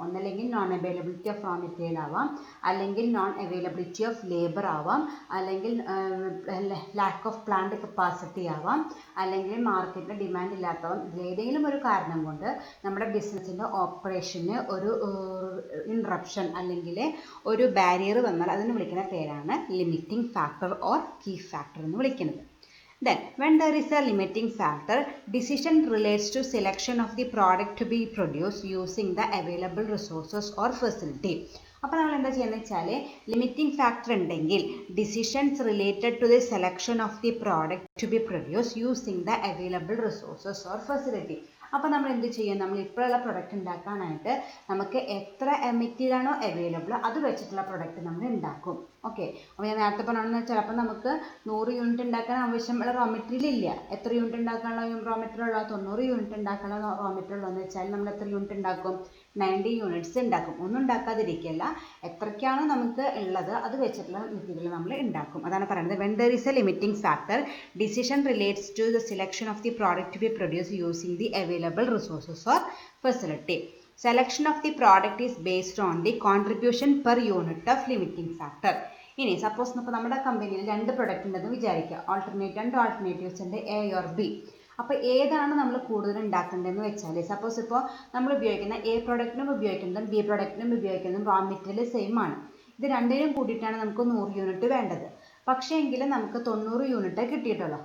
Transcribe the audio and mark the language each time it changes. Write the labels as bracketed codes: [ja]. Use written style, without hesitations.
[ml] ഒന്നല്ലെങ്കിൽ non availability of raw material ആവാം, അല്ലെങ്കിൽ നോൺ അവൈലബിലിറ്റി ഓഫ് ലേബർ ആവാം, അല്ലെങ്കിൽ ലാക്ക് ഓഫ് പ്ലാന്റ് കപ്പാസിറ്റി ആവാം, അല്ലെങ്കിൽ മാർക്കറ്റിലെ ഡിമാൻഡ് ഇല്ലാത്തവൻ ഏതെങ്കിലും ഒരു കാരണം കൊണ്ട് നമ്മുടെ ബിസിനസ്സിൻ്റെ ഓപ്പറേഷന് ഒരു ഇൻറപ്ഷൻ അല്ലെങ്കിൽ ഒരു ബാരിയർ വന്നാൽ അതിന് വിളിക്കുന്ന പേരാണ് limiting factor or key factor എന്ന് വിളിക്കുന്നത്. [en] Then, when there is a limiting factor, decision relates to selection of the product to be produced using the available resources or facility. [ml] അപ്പോൾ നമ്മൾ എന്താ ചെയ്യുന്നത് വെച്ചാൽ ലിമിറ്റിംഗ് ഫാക്ടർ ഉണ്ടെങ്കിൽ [en] Decisions related to the selection of the product to be produce using the available resources or facility. [ml] അപ്പോൾ നമ്മൾ എന്ത് ചെയ്യും, നമ്മൾ ഇപ്പോഴുള്ള പ്രൊഡക്റ്റ് ഉണ്ടാക്കാനായിട്ട് നമുക്ക് എത്ര മെറ്റീരിയലാണോ അവൈലബിൾ അത് വെച്ചിട്ടുള്ള പ്രൊഡക്റ്റ് നമ്മൾ ഉണ്ടാക്കും. ഓക്കെ, അപ്പോൾ ഞാൻ നേരത്തെ പറഞ്ഞതെന്ന് വെച്ചാൽ അപ്പോൾ നമുക്ക് 100 യൂണിറ്റ് ഉണ്ടാക്കാൻ ആവശ്യമുള്ള റോ മെറ്റീരിയൽ ഇല്ല. എത്ര യൂണിറ്റ് ഉണ്ടാക്കാനുള്ള റോ മെറ്റീരിയൽ ഉള്ള 90 യൂണിറ്റ് ഉണ്ടാക്കാനുള്ള റോ മെറ്റീരിയൽ ഉള്ളതെന്ന് വെച്ചാൽ നമ്മൾ എത്ര യൂണിറ്റ് ഉണ്ടാക്കും, 90 യൂണിറ്റ്സ് ഉണ്ടാക്കും. ഒന്നും ഉണ്ടാക്കാതിരിക്കില്ല, എത്രയ്ക്കാണോ നമുക്ക് ഉള്ളത് അത് വെച്ചിട്ടുള്ള മെറ്റീരിയൽ നമ്മൾ ഉണ്ടാക്കും. അതാണ് പറയുന്നത് [en] when there is a limiting factor, decision relates to the selection of the product to be produced using the available resources or facility. Selection of the product is based on the contribution per unit of limiting factor. [ml] ഇനി suppose ഇപ്പോൾ നമ്മുടെ കമ്പനിയിൽ 2 product ഉണ്ടെന്ന് വിചാരിക്കുക, രണ്ട് alternatives ഉണ്ട്, A or B. അപ്പോൾ ഏതാണ് നമ്മൾ കൂടുതൽ ഉണ്ടാക്കേണ്ടതെന്ന് വെച്ചാൽ സപ്പോസ് ഇപ്പോൾ നമ്മൾ ഉപയോഗിക്കുന്ന എ പ്രൊഡക്റ്റിനും ഉപയോഗിക്കുന്നതും ബി പ്രൊഡക്റ്റിനും ഉപയോഗിക്കുന്നതും റോ മെറ്റീരിയൽ സെയിം ആണ്. ഇത് രണ്ടിനും കൂടിയിട്ടാണ് നമുക്ക് 100 യൂണിറ്റ് വേണ്ടത്. പക്ഷേ എങ്കിലും നമുക്ക് 90 യൂണിറ്റ് കിട്ടിയിട്ടുള്ളൂ.